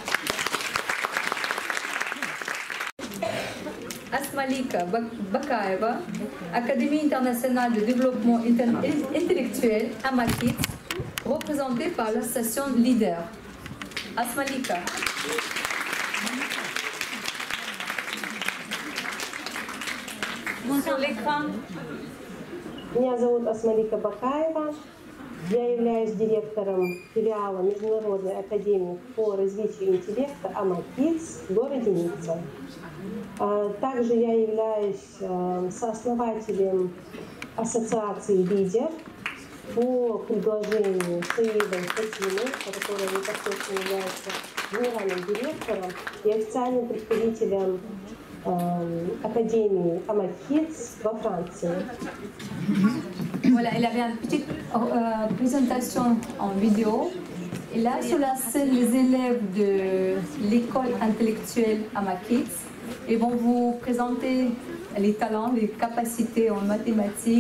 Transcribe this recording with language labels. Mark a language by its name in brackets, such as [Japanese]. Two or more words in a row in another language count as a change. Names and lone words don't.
[French] Asmalika Bakaeva, Académie internationale de développement intellectuel à Makits, représentée par l'association Leader. Asmalika. Sur l'écran. [Russian] Меня зовут Асмалика Бакаева. Я являюсь директором филиала Международной академии по развитию интеллекта АМАКИДС в городе Ницца. Также я являюсь сооснователем ассоциации «Лидер» по предложению Саида Фатимы, которая непосредственно является генеральным директором и официальным представителем Académie Amakits во Франции. [French] Voilà, elle avait une petite présentation en vidéo. Et là, sur la scène, les élèves de l'école intellectuelle Amakits, ils vont vous présenter les talents, les capacités en mathématiques.